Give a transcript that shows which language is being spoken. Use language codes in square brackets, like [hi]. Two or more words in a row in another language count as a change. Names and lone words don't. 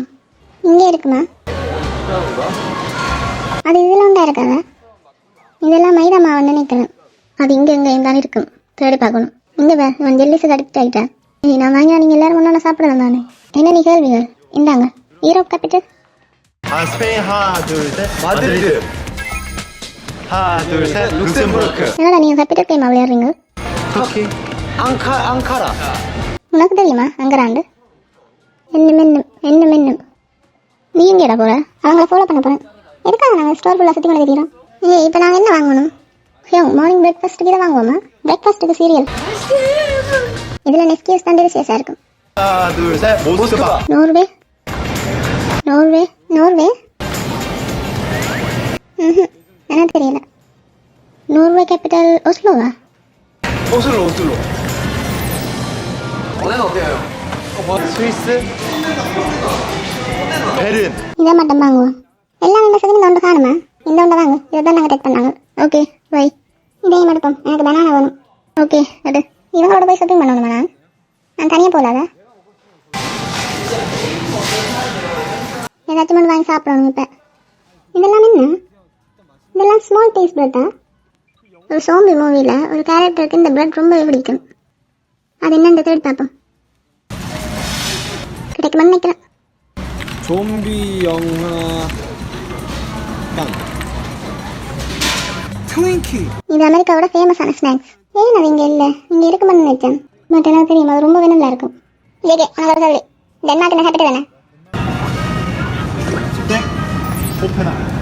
[ta] இங்கே இருக்குமா? அது இதில் உண்டா இருக்காதா? இதெல்லாம் மைதா மாவுன்னு நினைக்கிறேன். அது இங்கே தானே இருக்கும். தேடி பார்க்கணும். இங்கே இவன் ஜெல்லிஸுக்கு அடிக்ட் ஆகிட்டேன். நான் வாங்கினா நீங்கள் எல்லாரும் ஒன்றா சாப்பிடலாம் தானே. என்ன நீ கேள்விகள்? இந்தாங்க. [en] Europe capital. [ko] 스페인 하나 둘 셋 마드리드 하나 둘 셋 룩셈부르크 [ta] என்னடா நீங்கள் [en] capital game [ta] விளையாடுறீங்க? [ko] 터키 앙카라 [ta] உனக்கு தெரியுமா அங்கராண்டு? என்ன நீ எங்கேடா போகிற? அவங்கள ஃபாலோ பண்ண போகிறேன். எதுக்காக நாங்கள் ஸ்டோர் ஃபுல்லாக சுற்றி கொண்டு தெரியுறோம்? இப்போ நாங்கள் என்ன வாங்கணும்? மார்னிங் பிரேக்ஃபாஸ்ட்டுக்கு இதை வாங்குவோமா? பிரேக்ஃபாஸ்ட்டுக்கு சீரியல். இதில் நெஸ்கியூஸ் தான் டெலிஷியஸாக இருக்கும். [ko] 하나 둘 셋 모스크바 [ta] நோர்வே எனக்கு தெரியல. நோர்வே கேபிட்டல் ஒஸ்லோவா? [ko] 오슬로 스위스 베른 [ta] இதை மட்டும் வாங்குவோம். எல்லாம் இந்த செகண்ட் ஒன்று காணுமா? இந்த ஒன்றை வாங்க. இதை தான் நாங்கள் டெக் பண்ணாங்க. ஓகே வை. இதையும் எடுப்போம். எனக்கு பனானா வேணும். ஓகே அது இவங்களோட போய் ஷாப்பிங் பண்ணணுமா? நான் தனியாக போகலாதா? ஏதாச்சும் ஒன்று வாங்கி சாப்பிடணும். இப்போ இதெல்லாம் என்ன? இதெல்லாம் [en] small piece [ta] பிரெட்டா? ஒரு சோம்பி மூவியில் ஒரு கேரக்டருக்கு இந்த பிரெட் ரொம்ப பிடிக்கும். அது என்னன்னு தேடி பார்ப்போம். கிடைக்குமான்னு நினைக்கிறேன். [ko] 좀비 영화 빵 트윈키 [ta] இது அமெரிக்காவோட ஃபேமஸான ஸ்நாக்ஸ். ஏன் அது இங்கே இல்லை? இங்கே இருக்குமான்னு நினைச்சேன். பட் எனக்கு தெரியும் அது ரொம்ப நல்லா இருக்கும். ஏகே உனக்கு சொல்லி டென்மார்க் கேபிட்டல் தானே? [ko] 코펜하겐